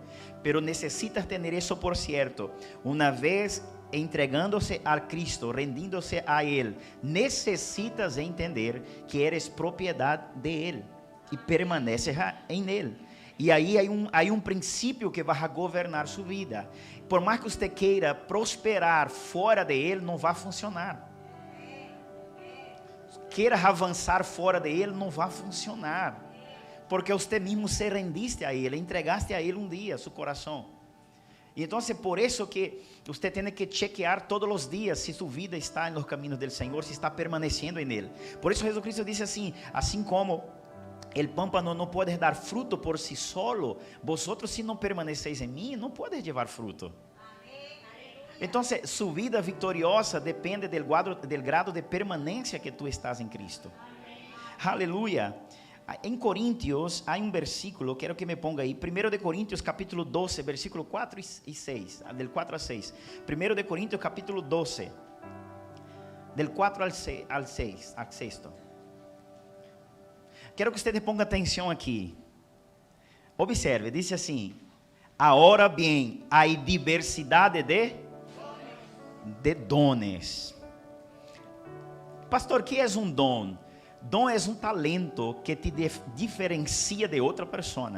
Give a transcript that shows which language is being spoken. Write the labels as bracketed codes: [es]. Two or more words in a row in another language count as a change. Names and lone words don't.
[es] Pero necesitas tener eso por cierto, una vez entregándose a Cristo, rendiéndose a Él, necesitas entender que eres propiedad de Él y permaneces en Él. Y ahí hay un principio que va a gobernar su vida. Por más que usted quiera prosperar [pt] fora de Él, [es] no va a funcionar. [pt] Quieras avançar fora de Ele, não vai funcionar, porque você mesmo [es] se rendiste [pt] a Ele, entregaste a Ele um dia seu coração. E então é por isso que você tem que chequear todos os dias se sua vida está nos caminhos do Senhor, se está permanecendo em Ele. Por isso Jesucristo disse assim: assim como [es] el pámpano no puede dar fruto por sí solo, vosotros si no permanecéis en mí, no podéis llevar fruto. Entonces, su vida victoriosa depende del grado de permanencia que tú estás en Cristo. Aleluya. [pt] Em Coríntios, há um versículo, quero [es] que me ponga [pt] aí, 1 de Coríntios capítulo 12, versículo 4 e 6, [es] del 4 a 6. 1 de Coríntios capítulo 12, del 4 al 6. [pt] Quero que [es] ustedes pongan [pt] atenção aqui. Observe, diz assim: agora bem, há diversidade de dones. Pastor, que é um dom? Dom é um talento que te diferencia de outra pessoa.